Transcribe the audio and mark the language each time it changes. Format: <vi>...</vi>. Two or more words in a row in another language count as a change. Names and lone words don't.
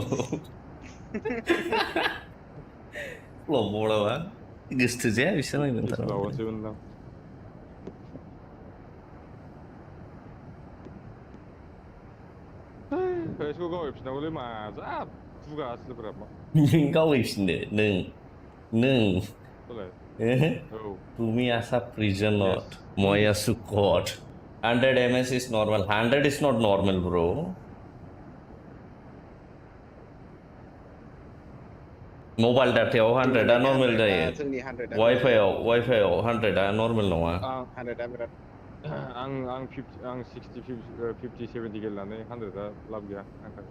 <brx>फ्लपबाव नामा गोसोथोजाया बिसोर नायनो गोसो लाबासैमोनदां ओइसो गावफिननांगौलै मा जा दुगा आसोलफोरा मा गावहैफिनदो नों सोलाय औ</brx> <as>তুমি আছা প্রিজনত</as> <en>Yes.</en> <as>মই আছো কট</as> <en>100 ms is normal 100 is not normal bro</en> <brx>मोबाइल डाटायाव 100 आ नर्मेल जायो जोंनि 100 वाइफाइआव 100 आ नर्मेल नङा आं 100 आ बिराद आं 60 50 70 गेलेनानै 100 आ लाब गैया आंनि थाखाय</brx>